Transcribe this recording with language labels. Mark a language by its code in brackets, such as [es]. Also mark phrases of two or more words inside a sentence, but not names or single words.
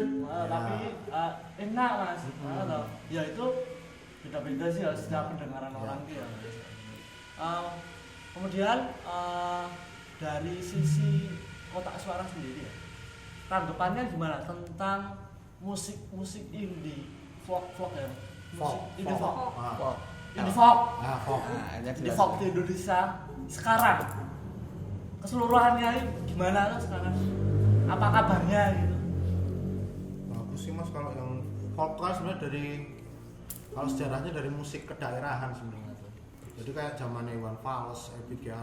[id] Ya. tapi enak Mas. Ya itu beda-beda sih ya setiap pendengaran orang dia. Kemudian dari sisi Kotak Suara sendiri ya, tanggapannya gimana tentang musik indie, folk ya, musik [en] indie folk, indie folk, [id] Folk. [en] indie folk [id] di Indonesia sekarang keseluruhannya gimana tuh sekarang? Apa kabarnya gitu? Bagus sih Mas kalau yang folk kan sebenarnya kalau sejarahnya dari musik kedaerahan sebenarnya tuh. Jadi kayak zamannya Iwan Fals, Ebit G.